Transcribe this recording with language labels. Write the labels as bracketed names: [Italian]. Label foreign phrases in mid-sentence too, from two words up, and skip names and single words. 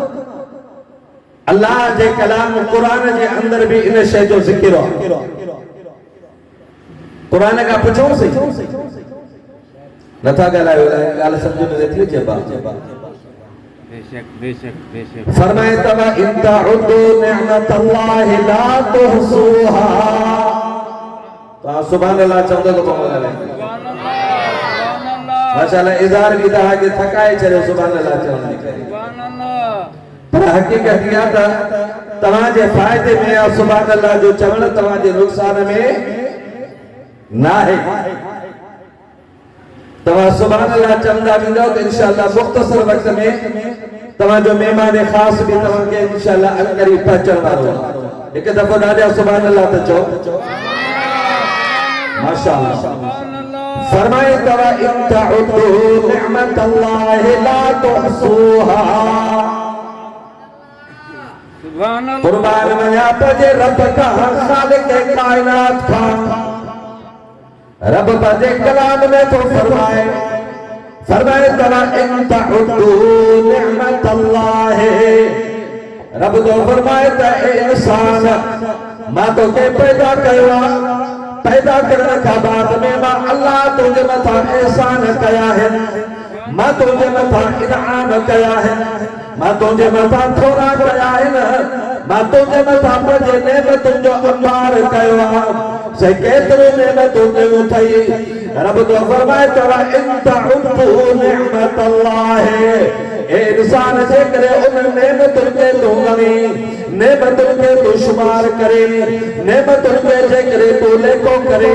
[Sindhi] अल्लाह जे कलाम कुरान जे अंदर भी इन शय जो ज़िक्र आहे। कुरान का पुछो सी नथा ॻाल्हायो, ॻाल्हि सम्झ में नथी अचे। बेशक बेशक बेशक। [Arabic] फरमाए وإن تعدوا نعمة الله لا تحصوها. [Sindhi] तो [Arabic] سبحان الله [Sindhi] चवंदो तो [Arabic] سبحان الله [Sindhi] माशाअल्लाह इज़हार भी था कि थकाए छॾियो [Arabic] سبحان الله [Sindhi] चवंदे करे। पर हकीकत इहा त तव्हां जे फ़ाइदे में या [Arabic] سبحان الله [Sindhi] जो चवण तव्हां जे नुक़सान में ना है। तव्हां [Arabic] سبحان الله [Sindhi] चवंदा वेंदो त इंशाअल्लाह मुख़्तसर वक़्त में तव्हां जो मेहमान ख़ास भी तव्हां के इंशाअल्लाह अनकरीब पहुचण वारो आहे। हिकु दफ़ो ॾाढा [Arabic] سبحان الله [Sindhi] त चओ माशाअल्लाह। [Arabic] फरमाए وإن تعدوا نعمة الله لا تحصوها. سبحان الله. [Sindhi] कुर्बान वञा पंहिंजे रब खां, ख़ालिक़ कायनात खां। रब पंहिंजे कलाम में तो फरमाए [Arabic] وإن تعدوا نعمة الله. [Sindhi] रब तो फरमाए त एहसान मां तोखे पैदा कयो आहे। पैदा करने का बाद में मां अल्लाह तुझे मथा एहसान कया है, मां तुझे मथा इनाम कया है। मां तुंहिंजे मथां थोरा कया आहिनि, मां तुंहिंजे मथां पंहिंजे नेमतुनि जो अंबार कयो आहे। से केतिरो नेमतूं कयूं अथई। रब तो फरमाए [Arabic] وإن تعدوا نعمة الله, [Sindhi] ए इंसान जे करे उन नेमतुनि खे तूं ॻणी, नेमतुनि खे तूं शुमार करे, नेमतुनि खे जे करे तूं लेखो करे।